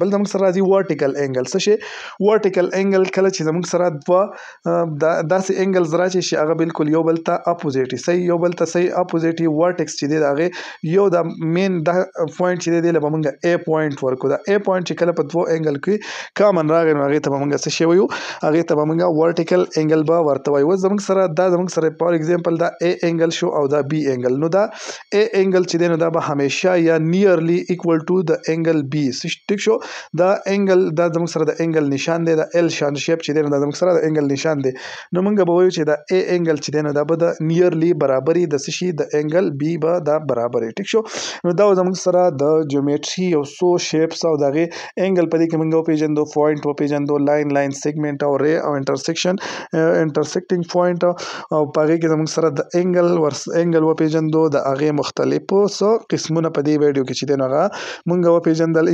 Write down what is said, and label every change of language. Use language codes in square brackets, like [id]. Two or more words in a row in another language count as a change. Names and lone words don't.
[ps] بل زموږ سره راځي [en] vertical angle. [ps] څه شی [en] vertical angle [ps] کله چې زموږ سره دوه داسې انګلز راشي چې هغه بالکل یو بل ته اپوزیټ وي صحیح یو بل ته صحیح اپوزیټ وي ورټکس چې دی د هغې یو د مین دا پوینټ چې دی له به موږ A پوینټ ورکړو. دا A پوینټ چې کله په دوه انګل کې کامن راغی نو هغې ته به موږ څه شی وایو هغې ته به موږ [en] vertical angle [ps] به ورته وایو. اوس زموږ سره [en] for example [ps] دا A انګل شو او دا B انګل نو دا A انګل چې دی نو دا به همیشه یا [en] nearly equal to the angle B. [ps] ټیک شو دا انګل دا زموږ سره د انګل نشان دی د L شان شیپ چې دی نو دا زموږ سره د انګل نشان دی نو موږ به وایو چې دا A انګل چې دی نو دا به د نیرلی برابري د څه شي د انګل B به دا برابري. ټیک شو نو دا زموږ سره د جیومټري یو څو شیپس او د هغې انګل په دې کې موږ وپېژندو پوینټ وپېژندو [en] line segment [ps] او ری او [en] intersecting point [ps] او په هغې کې زموږ سره د انګل وپېژندو د هغې مختلفو څه قسمونه په دې ویډیو کې چې دی نو هغه مونږ وپېژندل.